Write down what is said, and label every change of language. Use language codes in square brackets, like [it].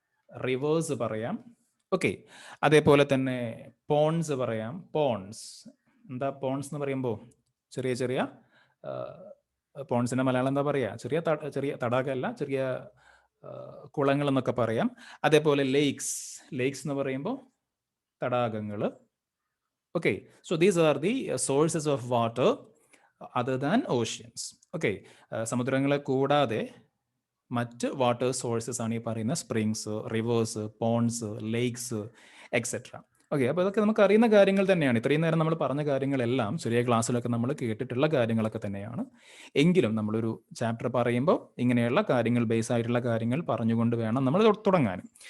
[ml] Reverse പറയാം. Okay, അതേപോലെ തന്നെ പോൺസ് പറയാം. പോൺസ്, എന്താ പോൺസ് എന്ന് പറയുമ്പോൾ? ചെറിയ ചെറിയ പോൺസിന്റെ മലയാളം എന്താ പറയാ? ചെറിയ തടാകമല്ല, ചെറിയ കുളങ്ങൾ എന്നൊക്കെ പറയാം. അതേപോലെ ലേക്സ് എന്ന് പറയുമ്പോൾ തടാകങ്ങൾ. [en] Okay, so these are the sources of water other than oceans. [ml] Okay, സമുദ്രങ്ങളെ കൂടാതെ മറ്റ് വാട്ടർ സോഴ്സസ് ആണ് ഈ പറയുന്ന springs, reverse, Ponce, lakes etcetera. Okay, അപ്പോൾ ഇതൊക്കെ നമുക്ക് അറിയുന്ന കാര്യങ്ങൾ തന്നെയാണ്. ഇത്രയും നേരം നമ്മൾ പറഞ്ഞ കാര്യങ്ങളെല്ലാം ചെറിയ ക്ലാസ്സിലൊക്കെ നമ്മൾ കേട്ടിട്ടുള്ള കാര്യങ്ങളൊക്കെ തന്നെയാണ്. എങ്കിലും നമ്മളൊരു ചാപ്റ്റർ പറയുമ്പോൾ ഇങ്ങനെയുള്ള കാര്യങ്ങൾ, ബേസ് ആയിട്ടുള്ള കാര്യങ്ങൾ പറഞ്ഞുകൊണ്ട് വേണം നമ്മൾ തുടങ്ങാൻ.